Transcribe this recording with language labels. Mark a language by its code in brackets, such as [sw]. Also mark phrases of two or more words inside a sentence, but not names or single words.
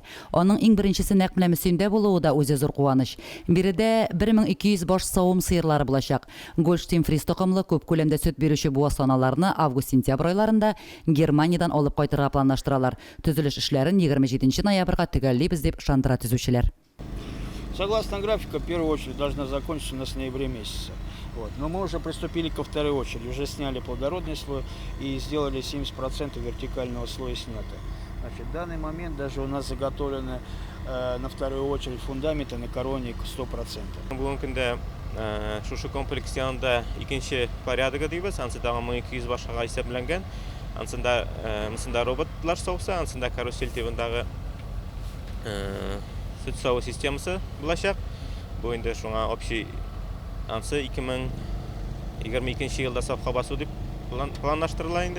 [tt] Аның иң беренчесе нәкъ менә Мөсимдә булуы да үзе зур куаныч. Биредә 1200 баш савым сыерлары булачак. Гольштейн фриз токымлы күп күләмдә сөт бирүче бу асланаларны август-сентябрь айларында Германиядән алып кайтырга планлаштыралар. Төзелеш эшләрен 27 ноябрьгә төгәллибез дип ышандыра төзүчеләр. [ru] Согласно графику, в первую очередь должна закончиться на ноябре месяце. Но мы уже приступили ко второй очереди, уже сняли плодородный слой и сделали 70% вертикального слоя снято. Значит, в данный момент даже у нас заготовлены на вторую очередь фундаменты на короне 100%. [tt] Бүген көндә шушы комплекс янында икенче порядыгы дибез, ансында 1200 башка исәпләнгән. Ансында роботлар сауса, ансында карусель тибендагы сөт саву системасы булачак. Бу инде шуңа общий ансы 2022 елда сафка басу дип планлаштырыла инде.